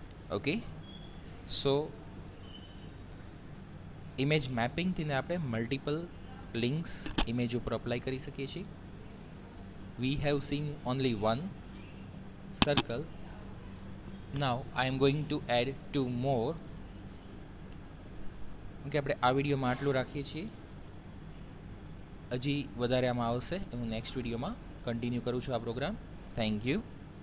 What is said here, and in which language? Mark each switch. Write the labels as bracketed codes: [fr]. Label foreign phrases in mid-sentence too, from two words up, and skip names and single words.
[gu] ઓકે, સો ઇમેજ મેપિંગથી આપણે [en] multiple links image [gu] ઉપર અપ્લાય કરી શકીએ છીએ. [en] we have seen only one circle. Now I am going to add two more. [gu] ઓકે, આપણે આ વિડીયોમાં આટલું રાખીએ છીએ. હજી વધારે આમાં આવશે, હું નેક્સ્ટ વિડીયોમાં કન્ટિન્યુ કરું છું આ પ્રોગ્રામ. [en] thank you.